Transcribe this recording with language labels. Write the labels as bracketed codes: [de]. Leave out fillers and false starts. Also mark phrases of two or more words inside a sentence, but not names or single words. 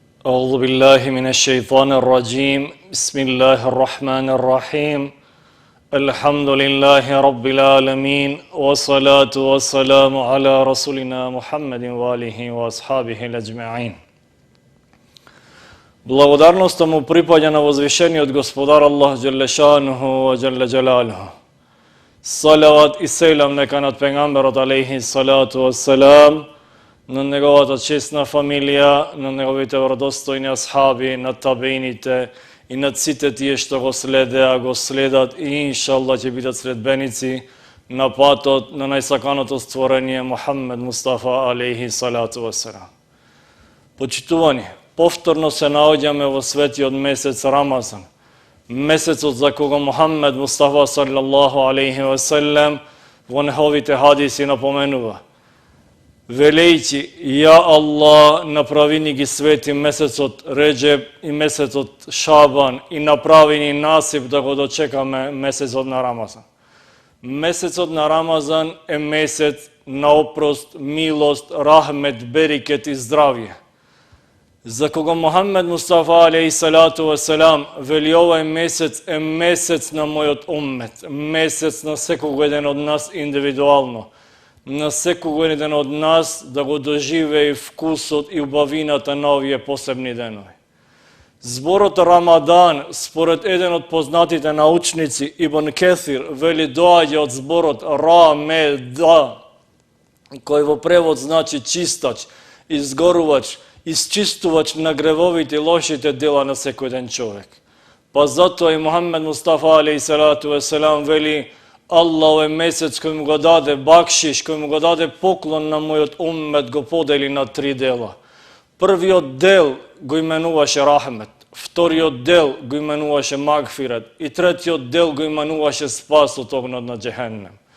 [ar] أعوذ بالله من الشيطان الرجيم بسم الله الرحمن الرحيم الحمد لله رب العالمين والصلاة والسلام على رسولنا محمد وآله وأصحابه الأجمعين. [mk] Благодарноста му припаѓа на возвишениот Господар Аллах [ar] جل شأنه وجل جلاله. [mk] Салават и селам нека над пегамберот [ar] عليه الصلاة والسلام, [mk] на неговата честна фамилија, на неговите вродостојни асхаби, на табеините и на сите тие што го следеа, го следат и иншаллах ќе бидат следбеници на патот на најсаканото створение Мухаммед Мустафа [ar] عليه الصلاة والسلام. [mk] Почитувани, повторно се наоѓаме во светиот месец Рамазан, месецот за кого Мухаммед Мустафа [ar] صلى الله عليه وسلم [mk] во неговите хадиси напоменува, велејќи, [ar] يا الله, [mk] направи ни ги свети месецот Реджеб и месецот Шабан и направи ни насип да го дочекаме месецот на Рамазан. Месецот на Рамазан е месец на опрост, милост, рахмет, берекет и здравје. За кого Мухаммед Мустафа [ar] عليه الصلاة والسلام [mk] вели овај месец е месец на мојот уммет, месец на секој еден од нас индивидуално, на секој еден од нас да го доживее вкусот и убавината на овие посебни денови. Зборот Рамадан, според еден од познатите научници Ибн Кесир, вели доаѓа од зборот Рамеда, кој во превод значи чистач, изгорувач, исчистувач на гревовите и лошите дела на секој ден човек. Па затоа и Мухаммед Мустафа [ar] عليه الصلاة والسلام [mk] вели: Аллах е месец кој му го даде бакшиш, кој му го даде поклон на мојот уммет, го подели на три дела. Првиот дел го именуваше рахмет, вториот дел го именуваше магфирет и третиот дел го именуваше спас од огнот на џехеннем.